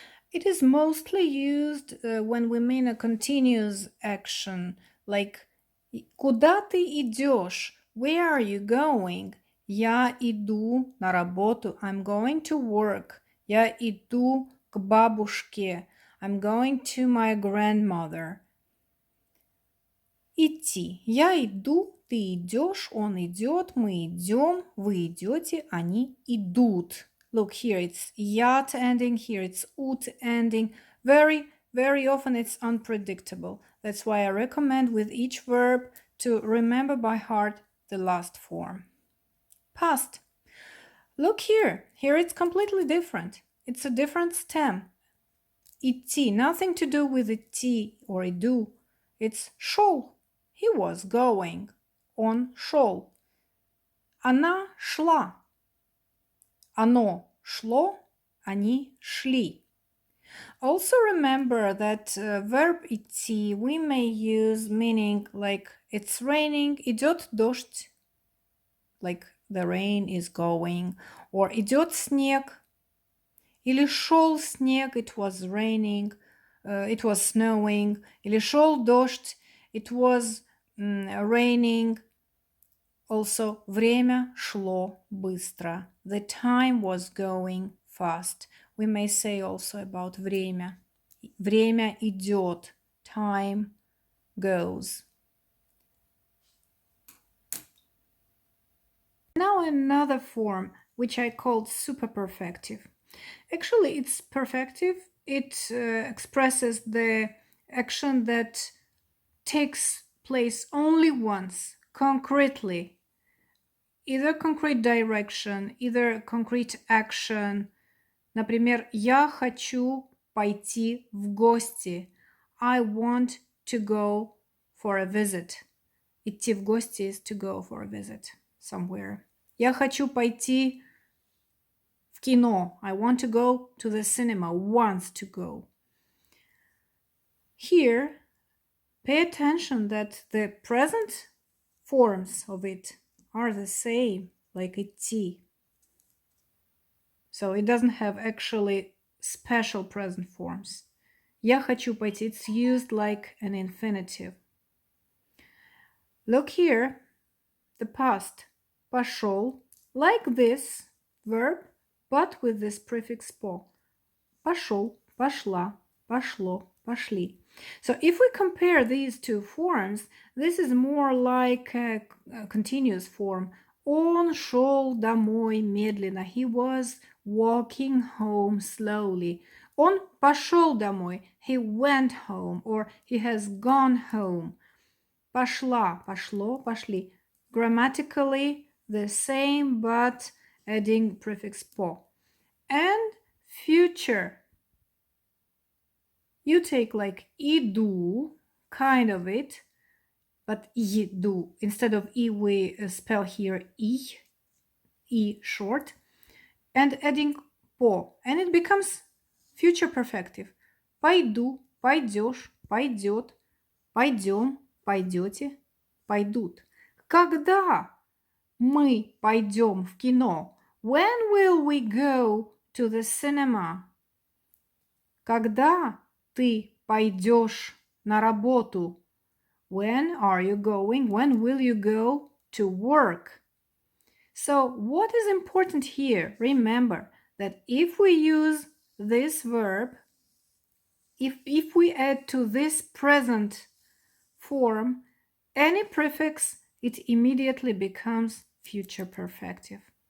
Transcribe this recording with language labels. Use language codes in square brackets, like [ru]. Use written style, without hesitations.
[en] It is mostly used when we mean a continuous action, like [ru] куда ты идешь? [en] Where are you going? [ru] Я иду на работу. [en] I'm going to work. [ru] Я иду к бабушке. [en] I'm going to my grandmother. [ru] Идти. Я иду, ты идешь, он идет, мы идем, вы идете, они идут. [en] Look, here it's yat ending, here it's ut ending. Very often it's unpredictable. That's why I recommend with each verb to remember by heart the last form. Past. Look here. Here it's completely different. It's a different stem. Идти. Nothing to do with идти or иду. It's шел. He was going. [ru] Он шел. Она шла. Оно шло. Они шли. [en] Also remember that verb идти we may use meaning like it's raining, [ru] идет дождь, [en] like the rain is going, or [ru] идет снег, или шел снег, [en] it was raining, it was snowing, [ru] или шел дождь, [en] it was raining. Also, [ru] время шло быстро. [en] The time was going fast. We may say also about время. [ru] Время идет. [en] Time goes. Now another form, which I called superperfective. Actually, it's perfective. It expresses the action that takes place only once, concretely. Either concrete direction, either concrete action. [ru] Например, я хочу пойти в гости. [en] I want to go for a visit. [ru] Идти в гости [en] is to go for a visit somewhere. [ru] Я хочу пойти в кино. [en] I want to go to the cinema. Wants to go. Here, pay attention that the present forms of it are the same, like идти. So it doesn't have actually special present forms. [ru] Я хочу пойти, [en] it's used like an infinitive. Look here, the past. Пошел, like this verb, but with this prefix по. [ru] Пошел, пошла, пошло, пошли. [en] So if we compare these two forms, this is more like a continuous form. [ru] Он шел домой медленно. [en] He was walking home slowly. [ru] Он пошел домой. [en] He went home or he has gone home. [ru] Пошла, пошло, пошли. [en] Grammatically the same but adding prefix по. And future. You take like иду, kind of it, but иду. Instead of I, we spell here I short, and adding по, and it becomes future perfective. [ru] Пойду, пойдешь, пойдет, пойдем, пойдете, пойдут. Когда мы пойдем в кино? [en] When will we go to the cinema? [ru] Когда ты пойдешь на работу? [en] When are you going? When will you go to work? So what is important here? Remember that if we use this verb, if we add to this present form any prefix, it immediately becomes future perfective.